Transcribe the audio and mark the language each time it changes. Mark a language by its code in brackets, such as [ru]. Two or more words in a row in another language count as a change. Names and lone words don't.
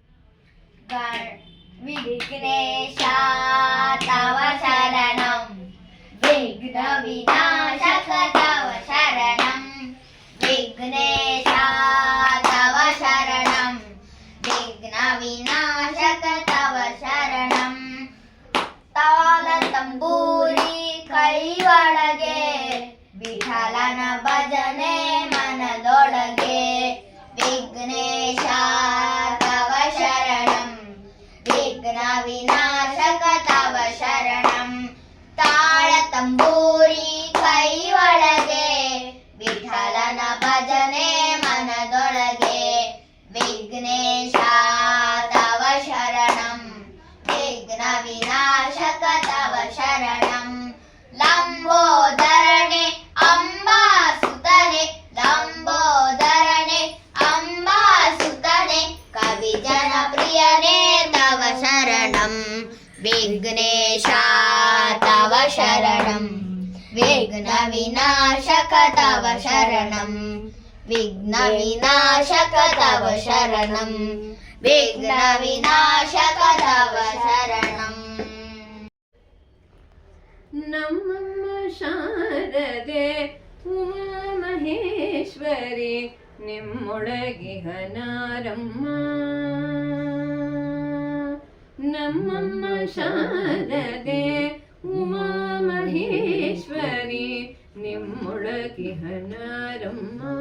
[sa] ವಿಘ್ನೇಶ ತವ ಶರಣಂ ವಿಘ್ನ ವಿನಾಶಕ ತವ ಶರಣಂ ವಿಘ್ನೇಶ ತವ ಶರಣಂ ವಿಘ್ನ ವಿನಾಶಕ ತವ ಶರಣಂ. [kn] ತಾಳ ತಂಬೂರಿ ಕೈ ಒಳಗೆ ವಿಠಲನ ಭಜನೆ ಮನದೊಳಗೆ [sa] ವಿಘ್ನೇಶ ತವ ಶರಣಂ ವಿಘ್ನ ವಿನಾಶಕ ತವ ಶರಣಂ. [kn] ತಾಳ ತಂಬೂರಿ ಕೈ ಒಳಗೆ ವಿಠಲನ ಭಜನೆ ಮನದೊಳಗೆ [sa] ವಿಘ್ನೇಶ ತವ ಶರಣಂ ವಿಘ್ನ ವಿನಾಶಕ ತವ ಶರಣಂ. [kn] ಲಂಬೋದರನೆ ಅಂಬಾಸುತನೆ ಲಂಬೋದರನೆ ಅಂಬಾಸುತನೆ ಕವಿ ಜನಪ್ರಿಯನೇ [sa] ತವ ಶರಣಂ ವಿಘ್ನೇಶ ತವ ಶರಣಂ ವಿಘ್ನ ವಿನಾಶಕ ತವ ಶರಣಂ ವಿಘ್ನ ವಿನಾಶಕ ತವ ಶರಣಂ ವಿಘ್ನ ವಿನಾಶಕ ತವ ಶರಣಂ. [kn] ನಮ್ಮಮ್ಮ ಶಾರದೆ ಉಮಾ ಮಹೇಶ್ವರಿ ನಿಮ್ಮೊಳಗಿಹನಾರಮ್ಮ. ನಮ್ಮಮ್ಮ ಶಾರದೆ ಉಮಾ ಮಹೇಶ್ವರಿ ನಿಮ್ಮೊಳಗಿಹನಾರಮ್ಮ.